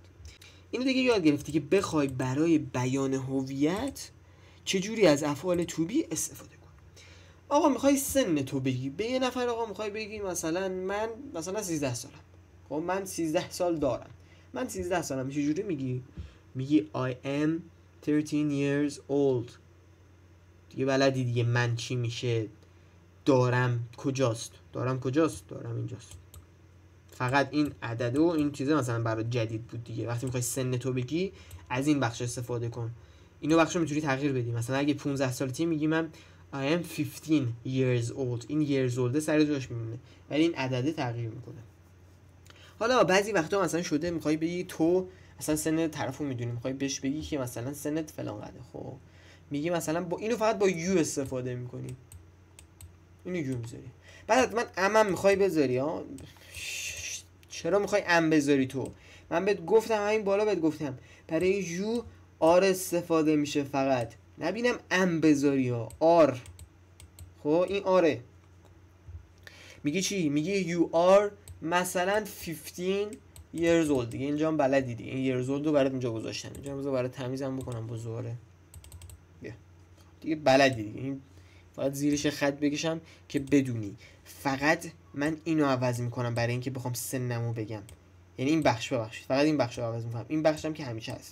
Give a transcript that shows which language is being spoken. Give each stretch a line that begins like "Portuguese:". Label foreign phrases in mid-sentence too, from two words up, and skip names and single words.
Persian: اینو دیگه یاد گرفتی که بخوای برای بیان هویت چجوری از افعال
English: to be
Persian: استفاده کن. آقا میخوای سن تو بگی به یه نفر، آقا میخوای بگی مثلا من مثلا 13 سالم. خب من 13 سال دارم. من 13 سالم. چجوری میگی
English: I am 13 years old.
Persian: دیگه بلدی دیگه من چی میشه، دارم کجاست، دارم اینجاست. فقط این عدد و این چیزه مثلا برای جدید بود دیگه. وقتی میخوای سن تو بگی از این بخش استفاده کن. اینو بخش رو میتونی تغییر بدی. مثلا اگه 15 سالتی میگی من
English: I am 15 years old.
Persian: این
English: years old
Persian: سر جاش میمونه ولی این عدده تغییر میکنه. حالا بعضی وقتا مثلا شده میخوای بگی تو مثلا سن طرفو میدونی، میخوای بهش بگی که مثلا سنت فلان قده، خب میگی مثلا با اینو فقط با یو استفاده میکنی، اینو یو میذاری. بعد من امم میخوای بذاری ها، چرا میخوای ام بذاری تو؟ من بهت گفتم همین بالا، بهت گفتم برای
English: you are
Persian: استفاده میشه فقط، نبینم ام بذاری ها، آر. خب این آره. میگی چی؟ میگی
English: you are
Persian: مثلا
English: 15 years old
Persian: دیگه، اینجا هم بلدی دیگه، این
English: years old
Persian: رو برات اینجا گذاشتم، اینجا بذار برات تمیزم بکنم با زوره دیگه، بلدی دیگه، این فقط زیرش خط بکشم که بدونی. فقط من اینو عوض میکنم برای اینکه بخوام سنمو بگم، یعنی این بخش، ببخشید فقط این بخش رو عوض میکنم، این بخشم که همیشه هست.